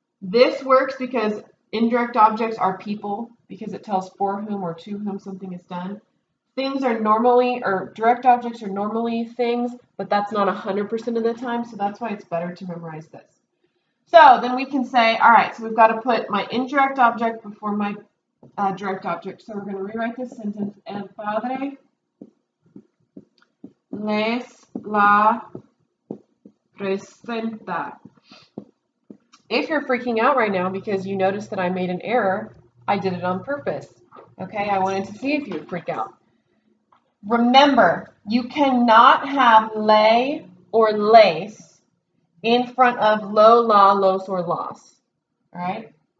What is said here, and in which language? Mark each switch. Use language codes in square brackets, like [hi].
[en] This works because indirect objects are people, because it tells for whom or to whom something is done. Things are normally, or direct objects are normally things, but that's not 100% of the time, so that's why it's better to memorize this. So then we can say, all right, so we've got to put my indirect object before my direct object. So we're going to rewrite this sentence. [es] El padre les la presenta. [en] If you're freaking out right now because you noticed that I made an error, I did it on purpose. Okay, I wanted to see if you would freak out. Remember, you cannot have lay or lace in front of lo, la, los, or las. All right?